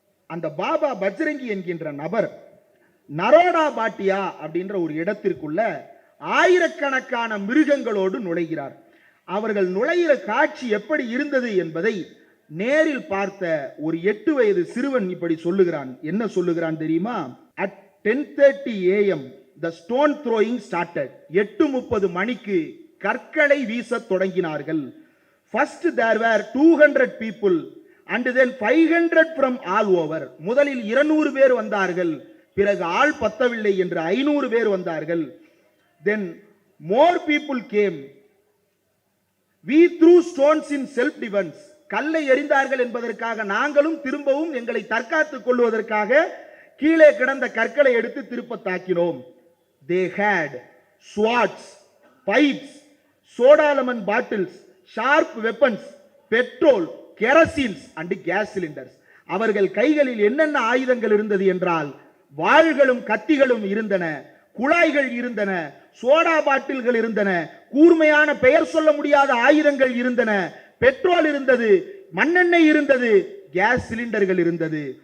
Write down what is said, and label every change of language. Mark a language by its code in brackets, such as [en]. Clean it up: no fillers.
[ta] அந்த பாபா பஜ்ரங்கி என்கின்ற நபர் நரோடா பாட்டியா அப்படின்ற ஒரு இடத்திற்குள்ள ஆயிரக்கணக்கான மிருகங்களோடு நுழைகிறார். அவர்கள் நுழைகிற காட்சி எப்படி இருந்தது என்பதை நேரில் பார்த்த ஒரு 8 வயது சிறுவன் இப்படி சொல்லுகிறான். என்ன சொல்லுகிறான் தெரியுமா? [en] At 10:30 AM the stone throwing started. [ta] 8:30 மணிக்கு கற்களை வீச தொடங்கினார்கள். [en] First there were 200 people and then 500 from all over. [ta] முதலில் 200 பேர் வந்தார்கள், பிறகு ஆள் பத்தவில்லை என்று 500 பேர் வந்தார்கள். [en] Then more people came. We threw stones in self defense. [ta] கல்லை எறிந்தார்கள் என்பதற்காக நாங்களும் திரும்பவும் எங்களை தற்காத்துக் கொள்வதற்காக கீழே கிடந்த கற்களை எடுத்து திருப்ப தாக்கினோம். [en] They had swords, pipes, soda lemon bottles, sharp weapons, petrol, kerosene and gas cylinders. [ta] அவர்கள் கைகளில் என்னென்ன ஆயுதங்கள் இருந்தது என்றால் வாள்களும் கத்திகளும் இருந்தன, குழாய்கள் இருந்தன, சோடா பாட்டில்கள் இருந்தன, கூர்மையான பெயர் சொல்ல முடியாத ஆயுதங்கள் இருந்தன, பெட்ரோல் இருந்தது, மண்ணெண்ணெய் இருந்தது, கேஸ் சிலிண்டர்கள் இருந்தது.